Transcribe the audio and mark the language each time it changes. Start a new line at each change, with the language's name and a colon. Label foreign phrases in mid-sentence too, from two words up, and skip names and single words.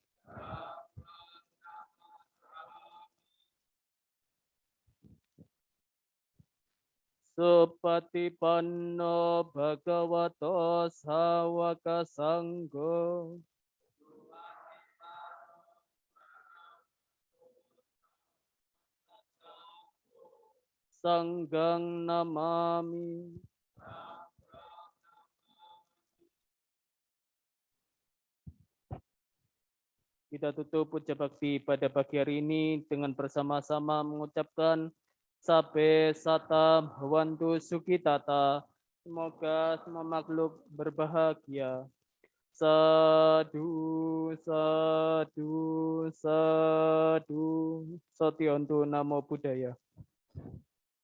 Pali: Supatipanno Bhagavato Sawaka Sangho. Sanggang namami.
Indonesian: Kita tutup puja bakti pada pagi hari ini dengan bersama-sama mengucapkan
Pali: Sabe Satam Hawantu Sukitata.
Indonesian: Semoga semua makhluk berbahagia.
Pali: Sadu, sadu, sadu. Satyantu Namo Buddhaya.